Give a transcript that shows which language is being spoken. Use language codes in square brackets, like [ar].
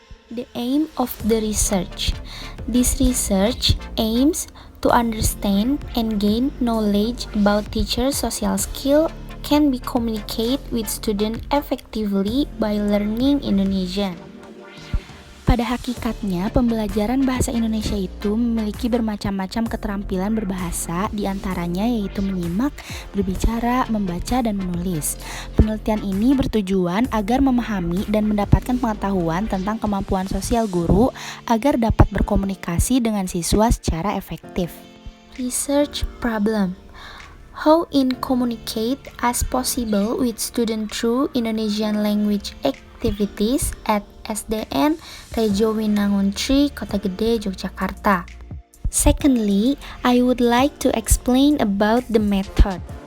[en] The aim of the research. This research aims to understand and gain knowledge about teacher social skill can be communicate with student effectively by learning Indonesian. [id] Pada hakikatnya, pembelajaran bahasa Indonesia itu memiliki bermacam-macam keterampilan berbahasa, diantaranya yaitu menyimak, berbicara, membaca, dan menulis. Penelitian ini bertujuan agar memahami dan mendapatkan pengetahuan tentang kemampuan sosial guru agar dapat berkomunikasi dengan siswa secara efektif. [en] Research problem. How in communicate as possible with student through Indonesian language activities at SDN Rejo Winangun 3, Kota Gede, Yogyakarta. Secondly, I would like to explain about the method.